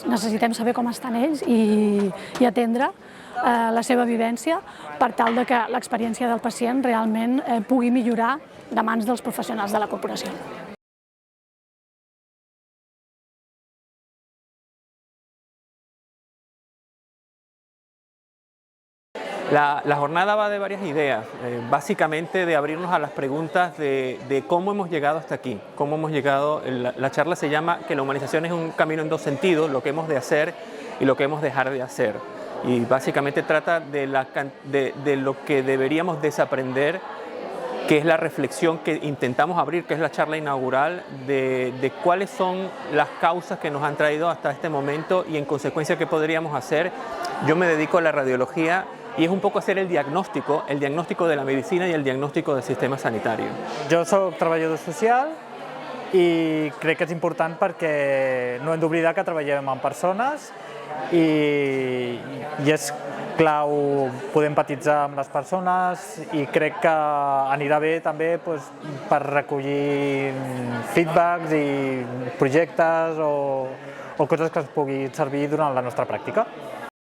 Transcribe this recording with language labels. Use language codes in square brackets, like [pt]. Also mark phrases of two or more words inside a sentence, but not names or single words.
[ca] Necessitem saber com estan ells i atendre la seva vivència per tal que l'experiència del pacient realment pugui millorar de mans dels professionals de la corporació. [es] La jornada va de varias ideas, básicamente de abrirnos a las preguntas de cómo hemos llegado hasta aquí, cómo hemos llegado. La charla se llama que la humanización es un camino en dos sentidos, lo que hemos de hacer y lo que hemos de dejar de hacer. Y básicamente trata de lo que deberíamos desaprender, que es la reflexión que intentamos abrir, que es la charla inaugural, de cuáles son las causas que nos han traído hasta este momento y en consecuencia qué podríamos hacer. Yo me dedico a la radiología [ca] i és un poc [es] hacer el diagnóstico de la medicina i el diagnóstico del [ca] sistema sanitari. Jo soc treballador social i crec que és important perquè no hem d'oblidar que treballem amb persones i és clau poder empatitzar amb les persones, i crec que anirà bé també per recollir feedbacks i projectes o coses que ens puguin servir durant la nostra pràctica.